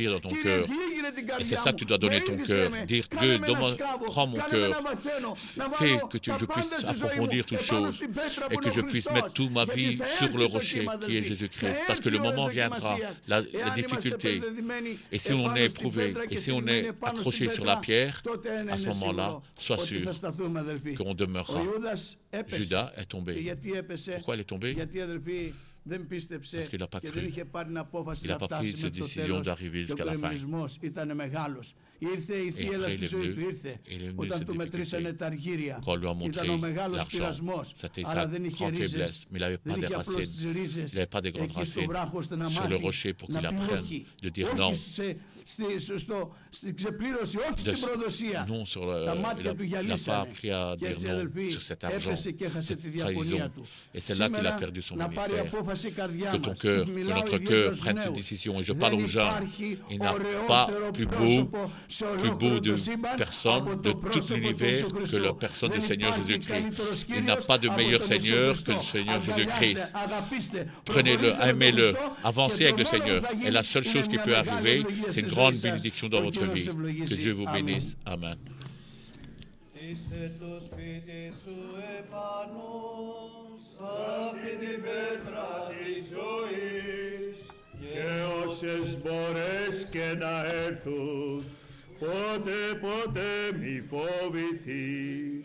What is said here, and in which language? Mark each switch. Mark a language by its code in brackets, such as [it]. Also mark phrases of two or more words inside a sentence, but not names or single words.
[el] Κύριε, διήγειρε την καρδιά μου. Βοήθησε με, κάνε με ένα σκάβο, κάνε με ένα βαθαίνο. Να βάλω τα πάντα στη ζωή μου επάνω στην πέτρα που είναι ο Χριστός. Γιατί θα έρθει το κύμα, αδελφοί. Θα έρθει η ώρα της δοκιμασίας. Εάν είμαστε επενδυμένοι επάνω στην πέτρα και θυμμένοι επάνω στην πέτρα, τότε είναι σίγουρο sûr [fr] qu'on demeurera. Judas est tombé. Pourquoi il est tombé? Parce qu'il n'a pas cru. Il n'a pas pris cette décision d'arriver jusqu'à la fin. [el] Ήρθε η θύελα στη ζωή του, ήρθε όταν του μετρήσανε τα αργύρια. Ήταν ο μεγάλος πειρασμός, αλλά δεν είχε ρίζες, δεν είχε απλώς τις ρίζες εκεί στο βράχο, ώστε να μάθει να πει όχι, στην ξεπλήρωση, όχι στην προδοσία. Τα μάτια του γυαλίσανε και έτσι, αδελφοί, έπεσε και έχασε τη διαπονία του. Σήμερα να πάρει απόφαση η καρδιά μας. Μιλάω ιδίως στους νέους. Δεν υπάρχει ωραιότερο πρόσωπο [fr] plus beau de personne de tout l'univers que la personne du Seigneur Jésus-Christ. Il n'a pas de meilleur Seigneur que le Seigneur Jésus-Christ. Prenez-le, aimez-le, avancez avec le Seigneur. Et la seule chose qui peut arriver, c'est une grande bénédiction dans votre vie. Que Dieu vous bénisse. Amen. [el] Και όσες μπορείς και να έρθουν, ποτέ μη φοβηθείς.